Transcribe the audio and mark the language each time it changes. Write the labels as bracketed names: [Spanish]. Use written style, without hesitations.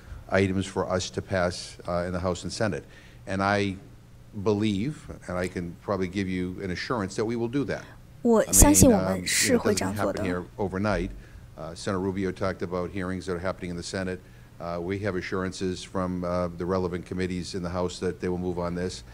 [English] Items for us to pass in the House and Senate, and I believe, and I can probably give you an assurance that we will do that. [Chinese] 我相信我们是会这样做的。 [English] Overnight, Senator Rubio talked about hearings that are happening in the Senate. We have assurances from the relevant committees in the House that they will move on this.